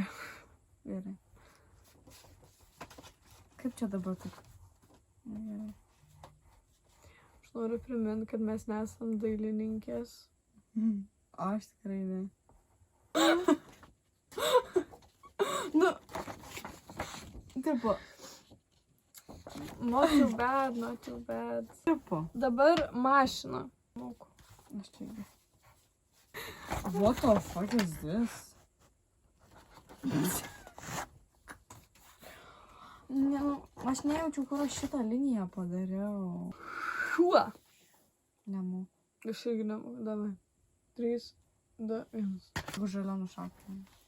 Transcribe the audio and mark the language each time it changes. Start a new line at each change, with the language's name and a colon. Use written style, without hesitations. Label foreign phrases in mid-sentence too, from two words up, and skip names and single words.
Lithuanian: Gerai. Kaip čia dabar taip? Gerai. Aš noriu priminti, kad mes nesam dailininkės. O aš tikrai ne. Nu. Tipo.
English: Not too bad.
Lithuanian: Tipo. Dabar mašina. Aš čia.
English: What the fuck is this?
Lithuanian: Ne, aš nejaučiu, kur aš šitą liniją padariau. Šuo. Nemu. Aš irgi nemoku. Davai. 3, 2, 1. Kur žalia nušaukė.